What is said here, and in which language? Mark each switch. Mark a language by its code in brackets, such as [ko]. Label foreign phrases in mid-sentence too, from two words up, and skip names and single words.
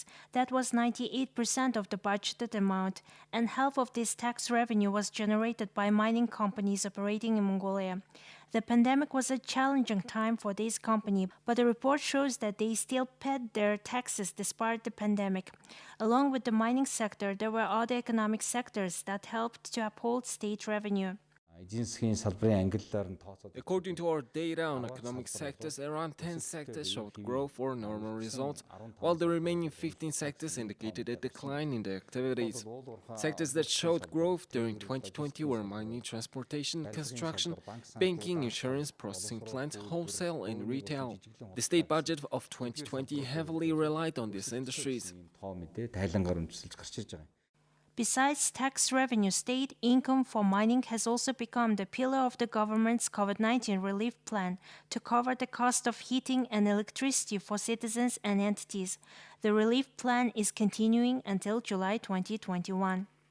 [en] That was 98% of the budgeted amount, and half of this tax revenue was generated by mining companies operating in Mongolia. The pandemic was a challenging time for this company, but the report shows that they still paid their taxes despite the pandemic. Along with the mining sector, there were other economic sectors that helped to uphold state revenue. [mn] Эдийн засгийн салбарын ангиллаар нь тооцоод [en] According to our data on economic sectors, around 10 sectors showed growth or normal results, while the remaining 15 sectors indicated a decline in their activities. Sectors that showed growth during 2020 were mining, transportation, construction, banking, insurance, processing plants, wholesale, and retail. The state budget of 2020 heavily relied on these industries. [mn] тоо мэдээ тайлангаар өмчилж гарч ирж байгаа юм. [en] Besides tax revenue, state income for mining has also become the pillar of the government's COVID-19 relief plan to cover the cost of heating and electricity for citizens and entities. The relief plan is continuing until July 2021.